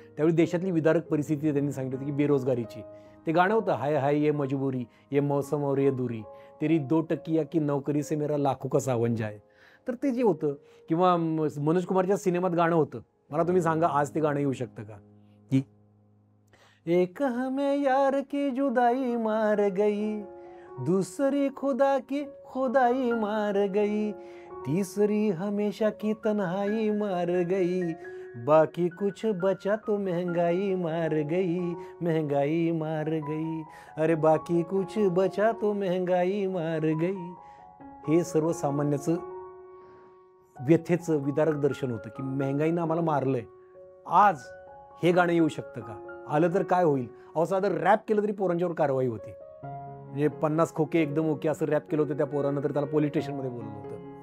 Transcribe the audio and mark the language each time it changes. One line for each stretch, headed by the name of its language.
Marathi: त्यावेळी देशातली विदारक परिस्थिती त्यांनी सांगितली होती की बेरोजगारीची. ते गाणं होतं,
Hindi: हाय हाय ये मजबुरी, ये मौसम और ये दूरी, तेरी 2 टकिया की नौकरी से मेरा लाखों का सावन जाए.
Marathi: तर ते जे होतं, किंवा मनोज कुमारच्या सिनेमात गाणं होतं, मला तुम्ही सांगा आज ते गाणं येऊ शकतं का?
Hindi: की एक हमें यार की जुदाई मार गई, दूसरी खुदा की खुदाई मार गई, तीसरी हमेशा की तन्हाई मार गई, बाकी कुछ बचा तो महंगाई मार गई, महंगाई मार गई, अरे बाकी कुछ बचा तो महंगाई मार गई.
Marathi: हे सर्वसामान्याचं व्यथेचं विदारक दर्शन होतं की महंगाईनं आम्हाला मारलंय. आज हे गाणं येऊ शकतं का? आलं तर काय होईल? अहो, साधं रॅप केलं तरी पोरांच्यावर कारवाई होती. म्हणजे 50 खोके एकदम ओके असं रॅप केलं होतं त्या पोरांना, तर त्याला पोलीस स्टेशनमध्ये बोलवलं होतं.